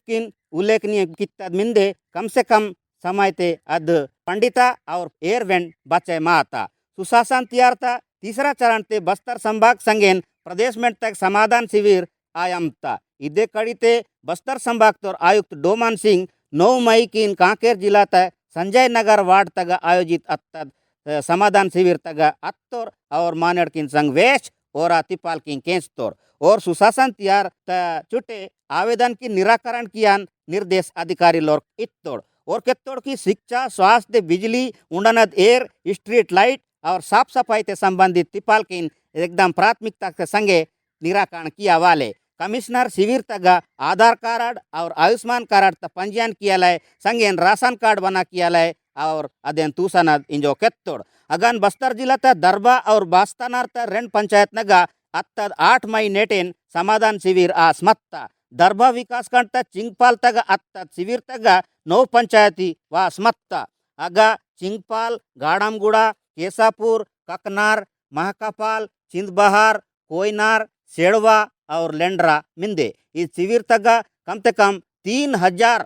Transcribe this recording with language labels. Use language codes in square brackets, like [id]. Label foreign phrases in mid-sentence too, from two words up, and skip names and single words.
[gon] किन उल्लेखनीय कित्तद मिंदे [hi] कम से कम [gon] समय ते अद पंडिता और एयरवेंड बचे माता सुशासन तियारता तीसरा चरण ते बस्तर संभाग संगेन प्रदेश में तक समाधान शिविर आयमता इदे कड़ी ते बस्तर संभाग तोर आयुक्त डोमान सिंह 9 मई की कांकेर जिला तक संजय नगर वार्ड तक आयोजित अत्तद समाधान शिविर तक अत्तोर और मानेड़ किन संग वेश और तिपाल किन केंस तोर और सुशासन तियार त चुटे आवेदन की निराकरण किया निर्देश अधिकारी लोग इत्तोड़ और केत्तोड़ की शिक्षा स्वास्थ्य बिजली उड़नद एयर स्ट्रीट लाइट और [hi] साफ सफाई से संबंधित [gon] तिपाल किन एकदम प्राथमिकता के संगे निराकरण किया वाले कमिश्नर शिविर तक आधार कार्ड और आयुष्मान कार्ड तक पंजीयन किया संगेन राशन कार्ड बना किया और अदेन तूसनद इंजो केत्तोड़ अगन बस्तर जिला तक दरबा और बास्तानार तक रेंड पंचायत नगा अत्तद 8 मई नेटेन समाधान शिविर आसमत्ता दरबा विकास खंड तक चिंगपाल तक अत्तद शिविर तक 9 पंचायती वासमत्ता अगा चिंगपाल गाड़मगुड़ा केसापुर ककनार महकापाल चिंदबहार कोयनार सेड़वा और लेंड्रा मिंदे इस शिविर तक [hi] कम से कम [gon] 3000